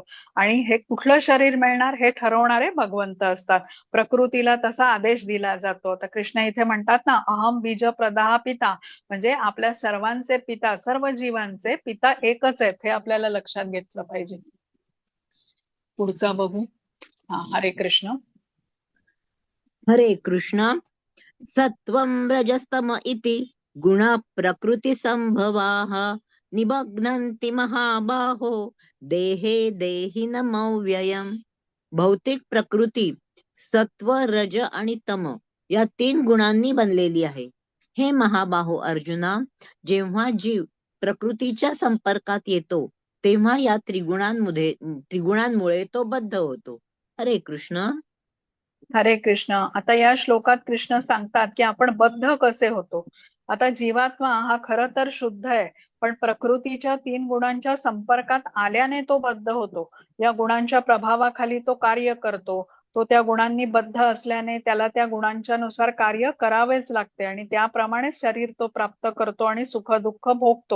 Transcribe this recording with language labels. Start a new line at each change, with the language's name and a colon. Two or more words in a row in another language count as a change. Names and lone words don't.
Marathi: आणि हे कुठलं शरीर मिळणार हे ठरवणारे भगवंत असतात. प्रकृतीला तसा आदेश दिला जातो. तर कृष्ण इथे म्हणतात ना,
Sanskrit: अहम बीज प्रदाह पिता,
Marathi: म्हणजे आपल्या सर्वांचे पिता, सर्व जीवांचे पिता एकच आहेत हे आपल्याला लक्षात घेतलं पाहिजे. पुढचा बघू. हरे कृष्ण. हरे कृष्ण.
Sanskrit: सत्वं रजस्तम इति गुण प्रकृती संभवाः निमग्नन्ति महाबाहो देहे देहिनमव्ययम्.
Marathi: भौतिक प्रकृती सत्व, रज आणि तम या 3 गुणांनी बनलेली आहे. हे महाबाहो अर्जुना, जेव्हा जीव प्रकृतीच्या संपर्कात येतो तेव्हा या त्रिगुणांमुळे तो बद्ध होतो. हरे कृष्ण. हरे कृष्ण. आता या श्लोकात कृष्ण सांगतात की आपण बद्ध कसे होतो. आता जीवात्मा हा खरं तर शुद्ध आहे, पण प्रकृतीच्या 3 गुणांच्या संपर्कात आल्याने तो बद्ध होतो. या गुणांच्या प्रभावाखाली तो कार्य करतो. तो त्या गुणांनी बद्ध असल्याने त्याला त्या गुणांच्या नुसार कार्य करावेच लागते आणि त्याप्रमाणेच शरीर तो प्राप्त करतो आणि सुख दुःख भोगतो.